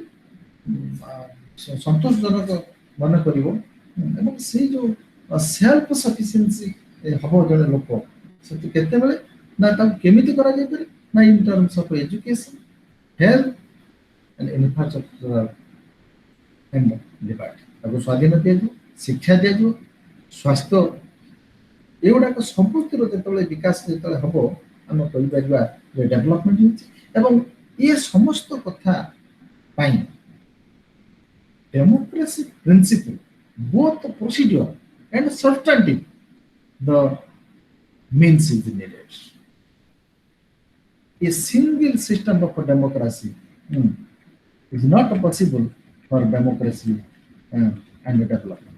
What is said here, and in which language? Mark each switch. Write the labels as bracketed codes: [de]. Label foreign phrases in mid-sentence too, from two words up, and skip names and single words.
[or] ସନ୍ତୋଷଜନକ ମନେ କରିବ ଏବଂ ସେଇ ଯୋଉ [en] self sufficiency [or] ହବ ଜଣେ ଲୋକ, ସେଠି କେତେବେଳେ ନା ତାକୁ କେମିତି କରାଯାଇପାରେ ନା [en] in terms of education, health and infrastructure and liberty. [or] ତାକୁ ସ୍ୱାଧୀନ ଦିଆଯିବ, ଶିକ୍ଷା ଦିଆଯିବ, ସ୍ୱାସ୍ଥ୍ୟ, ଏଗୁଡ଼ାକ ସବୁଥିର ଯେତେବେଳେ ବିକାଶ ଯେତେବେଳେ ହବ ଆମେ କହିପାରିବା ଯେ ଡେଭଲପମେଣ୍ଟ ହେଉଛି। ଏବଂ ଏ ସମସ୍ତ କଥା ପାଇଁ [en] democracy principle, both the procedure and substantive, the means is needed. A single system of democracy is not possible for democracy and development.